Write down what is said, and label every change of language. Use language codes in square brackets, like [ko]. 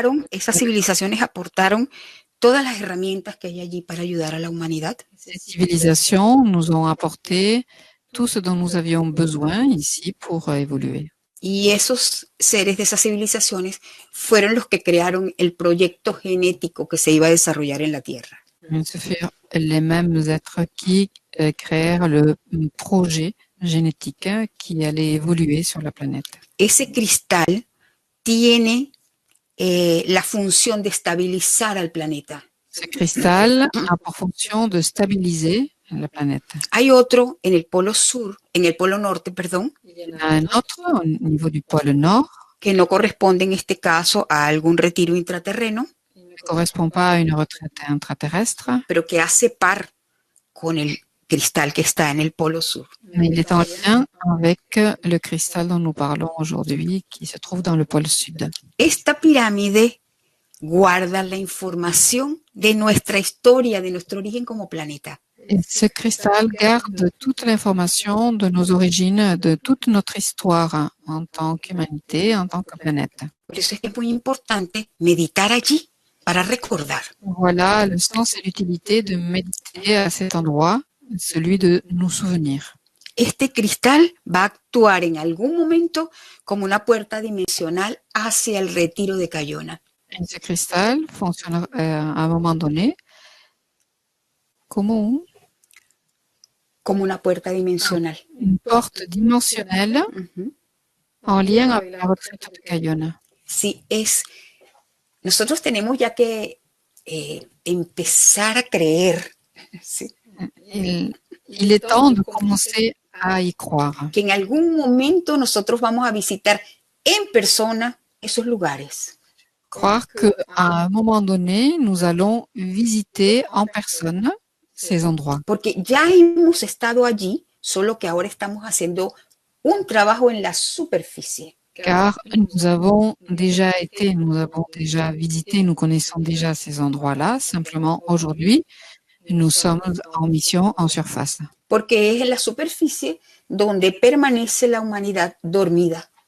[es] Esas civilizaciones aportaron todas las herramientas que hay allí para ayudar a la humanidad. [fr] Ces civilisations nous ont apporté tout ce dont nous avions besoin ici pour évoluer. [es] Y esos seres de esas civilizaciones fueron los que crearon el proyecto genético que se iba a desarrollar en la Tierra. [fr] Ce furent les mêmes êtres qui créèrent le projet génétique qui allait évoluer sur la planète. [es] Ese cristal tiene la función de estabilizar al planeta. [fr] Ce cristal a pour fonction de stabiliser la planète. [es] Hay otro en el polo sur, en el polo norte, perdón. [fr] Il y en a un autre au niveau du pôle nord. [es] Que no corresponde en este caso a algún retiro intraterreno. [fr] Ne correspond pas à une retraite intraterrestre. [es] Pero que hace par con el cristal que está en el polo sur. [fr] Mais il est en lien avec le cristal dont nous parlons aujourd'hui, qui se trouve dans le pôle sud. [es] Esta pirámide guarda la información de nuestra historia, de nuestro origen como planeta. [fr] Et ce cristal garde toute l'information de nos origines, de toute notre histoire en tant qu'humanité, en tant que planète. [es] Por eso es que es muy importante meditar allí para recordar. [fr] Voilà le sens et l'utilité de méditer à cet endroit, celui de nous souvenir. [es] Este cristal va a actuar en algún momento como una puerta dimensional hacia el retiro de Cayona. [fr] Et ce cristal fonctionne à un moment donné [es] como una puerta dimensional. [fr] Une porte dimensionnelle en lien avec la retraite de Cayona. [es] Sí, nosotros tenemos ya que empezar a creer. Sí. [fr] Il est temps de commencer à y croire. [es] Que en algún momento nosotros vamos a visitar en persona esos lugares. [fr] Croire qu'à un moment donné, nous allons visiter en personne ces endroits. [es] Porque ya hemos estado allí, solo que ahora estamos haciendo un trabajo en la superficie. [fr] Car nous avons déjà été, nous avons déjà visité, nous connaissons déjà ces endroits-là. Simplement, aujourd'hui, nous sommes en mission en surface. [es] Porque es en la superficie donde permanece la humanidad dormida.